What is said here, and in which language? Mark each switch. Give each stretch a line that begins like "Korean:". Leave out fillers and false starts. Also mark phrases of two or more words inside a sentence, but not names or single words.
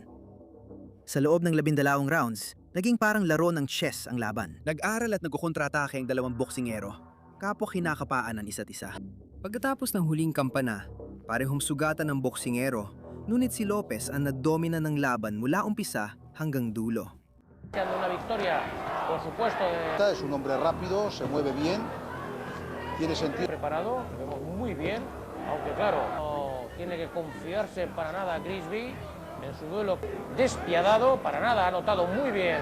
Filipino: Sa loob ng 12 rounds, naging parang laro ng chess ang laban. Nag-aral at nagkukontratake ang 2 boksingero, kapwa kinakapaan ng isa't isa. Pagkatapos ng huling kampana, parehong sugatan ng boksingero, ngunit si Lopez ang nadomina ng laban mula umpisa hanggang dulo.
Spanish: Una victoria, por supuesto, Es un hombre rápido, se mueve bien, tiene sentido. preparado, lo vemos muy bien, aunque claro, no tiene que confiarse para nada Grigsby en su duelo despiadado, para nada, ha notado muy bien.